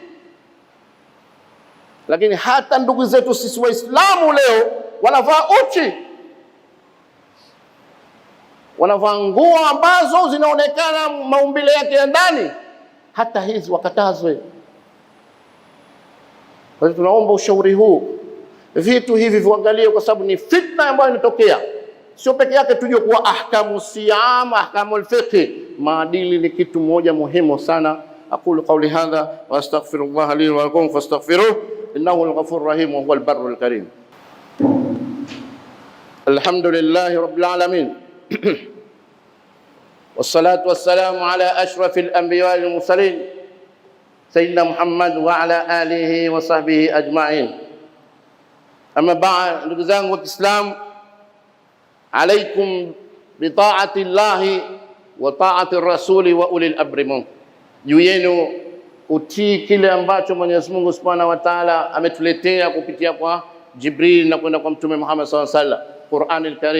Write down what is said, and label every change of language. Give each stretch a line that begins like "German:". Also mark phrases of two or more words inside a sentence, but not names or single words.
Swahili: Lakini hata ndugu zetu sisi Waislamu leo wanavaa uchi, wanavaa nguo ambazo zinaonekana maumbile yake ya ndani, hata hizi wakatazwe. Kwa hiyo tunaomba ushauri huu, vitu hivi viangalie, kwa sababu ni fitna ambayo inatokea. Sio peke yake tujue kuwa
Arabic: أحكام الصيام أحكام الفقه,
Swahili: maadili ni kitu moja muhimu sana.
Arabic: أقول قولي هذا وأستغفر الله لي ولكم فاستغفروه إنه الغفور الرحيم وهو البر الكريم. الحمد لله رب العالمين والصلاة والسلام على أشرف الأنبياء والمرسلين سيدنا محمد وعلى آله وصحبه أجمعين. أما بعد,
Swahili: ndugu zangu wa Kiislamu,
Arabic: عليكم بطاعة الله وطاعة رسول وأولي الأمر منكم,
Swahili: juu yenu utii kile ambacho Mwenyezi Mungu
Arabic: سبحانه وتعالى
Swahili: ametuletea kupitia kwa Jibril na kwenda kwa Mtume Muhammad
Arabic: صلى الله عليه وسلم,
Swahili: Qur'an al-Karim.